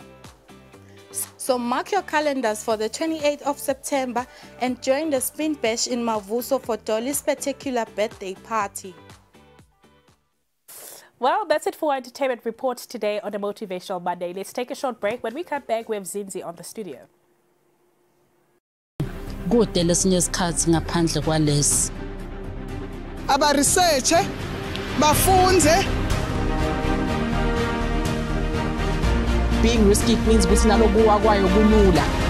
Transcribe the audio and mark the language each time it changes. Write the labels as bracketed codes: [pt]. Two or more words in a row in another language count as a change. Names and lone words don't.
[en] So mark your calendars for the 28th of September and join the Spin Bash in Mavuso for Dolly's spectacular birthday party. Well, that's it for our entertainment report today on the Motivational Monday. Let's take a short break. When we come back, we have Zinzi on the studio. [zu] Kude lesinye isikhathi ngaphandle kwalesi. Aba research bafunze. [en] Being risky means [zu] ukuthi nalokuwa kwayo kulula.